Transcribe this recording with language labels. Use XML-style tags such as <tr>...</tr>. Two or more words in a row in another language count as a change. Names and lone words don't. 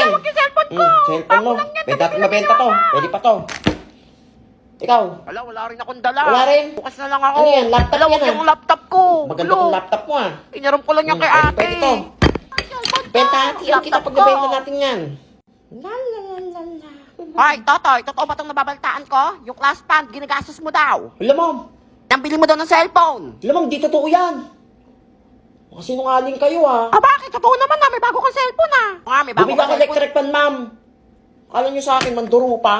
<tl>Hala, wag yung cellphone ko. Cellphone mo. Bago lang yan, Pwede natin nabili mabenta ni to. mama. Pwede pa to. Ikaw. Hala, wala rin akong dala. Wala rin? Bukas na lang ako. Ano yan? Laptop Hala, yan, wag ah. yung laptop ko. Maganda tong laptop mo ah. Inaram ko lang yan kay ate. Pwede to. Ay, cellphone ko. Benta natin. Kita Laptop pag ko. nabenta natin yan. La la la la la. Hoy, Totoy, totoo ba itong nababaltaan ko? Yung</tl> <en>class fund,</en> <tl>ginagastos mo daw. Alam mo. Nang bili mo daw ng cellphone. Alam mo, di totoo yan. Mga sinungaling kayo ah. Bakit? Totoo naman na, may bago kang cellphone may bago Bumili kang ako cellphone.</tl> <en>electric pan,</en> <tl>ma'am. Kala nyo sa akin, mandurupang?</tl>